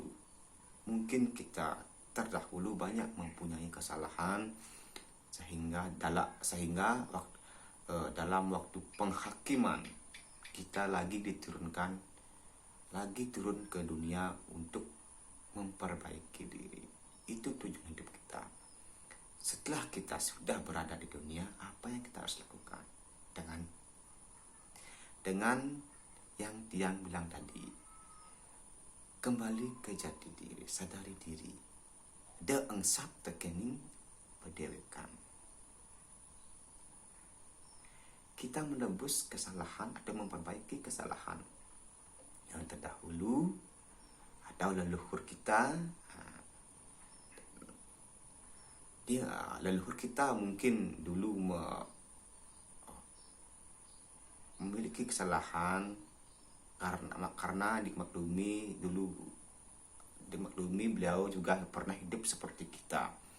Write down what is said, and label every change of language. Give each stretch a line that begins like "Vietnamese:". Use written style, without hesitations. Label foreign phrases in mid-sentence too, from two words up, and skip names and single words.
Indonesian: Mungkin kita terdahulu banyak mempunyai kesalahan sehingga dalam waktu penghakiman kita turun ke dunia untuk memperbaiki diri. Itu tujuan hidup kita. Setelah kita sudah berada di dunia, apa yang kita harus lakukan? Dengan yang Tiang bilang tadi, kembali ke jati diri, sadari diri.
Balinese: De engsap tekening pedewekan.
Indonesian: Kita menebus kesalahan atau memperbaiki kesalahan yang terdahulu atau leluhur kita. Leluhur kita mungkin dulu memiliki kesalahan karena dimaklumi beliau juga pernah hidup seperti kita.